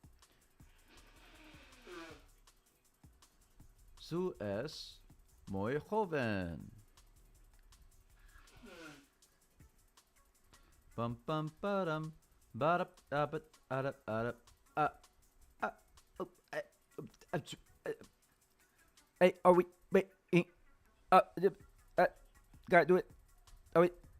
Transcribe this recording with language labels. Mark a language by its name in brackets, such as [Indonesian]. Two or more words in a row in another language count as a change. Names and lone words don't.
[Spanish] Su es muy joven. Bum bum badum badum badum badum badum [English] hey, are we wait? Gotta do it. Are we?